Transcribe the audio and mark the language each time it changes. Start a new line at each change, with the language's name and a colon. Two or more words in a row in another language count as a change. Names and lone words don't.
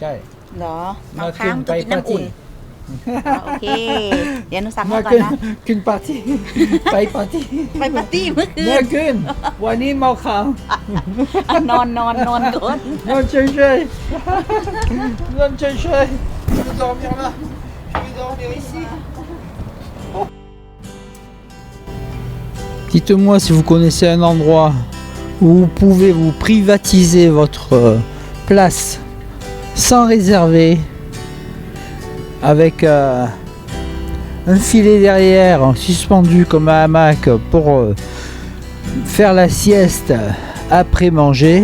Thai: เหรอเมาค้างต้องกินน้ำอุ่นอ๋อโอเค เดี๋ยวหนูสั่ง มา มาก่อนนะ ขึ้นปาร์ตี้ไปปาร์ตี้ ไปปาร์ตี้เมื่อคื เมื่อน คืนวันนี้เมาค้าง อ่ะนอนก่อน นอนเฉยๆนอนเฉยๆ
French: je vais dormir là je vais dormir ici Dites-moi si vous connaissez un endroit où vous pouvez vous privatiser votre place sans réserver avec un filet derrière suspendu comme un hamac pour faire la sieste après manger.